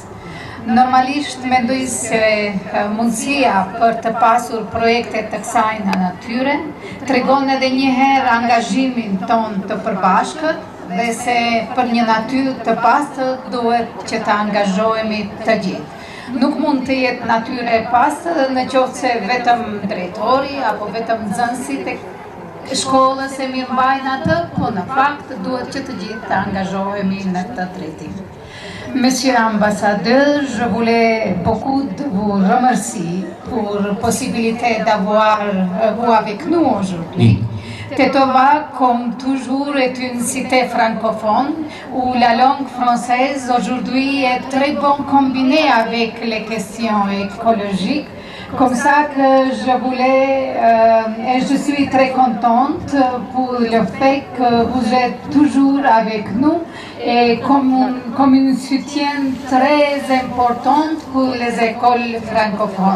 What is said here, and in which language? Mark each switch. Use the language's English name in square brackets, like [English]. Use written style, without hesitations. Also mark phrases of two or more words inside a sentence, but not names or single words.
[Albanian] Normalisht mendoj se mundësia për të pasur projekte të kësaj në natyrë tregon edhe një herë angazhimin ton të përbashkët dhe se për një natyrë të pastër duhet që të angazhohemi të gjithë. Nuk mund të jetë natyrë e pastër në qoftë se vetëm drejtori apo vetëm nxënësit e shkollës e mirëmbajnë atë, po në fakt duhet që të gjithë të angazhohemi në këtë drejtim. [French] Monsieur l'ambassadeur, je voulais beaucoup de vous remercier pour la possibilité d'avoir vous avec nous aujourd'hui. Tetova, comme toujours, est une cité francophone où la langue française aujourd'hui est très bon combinée avec les questions écologiques, Comme ça que je voulais, et je suis très contente pour le fait que vous êtes toujours avec nous et comme un soutien très important pour les écoles francophones.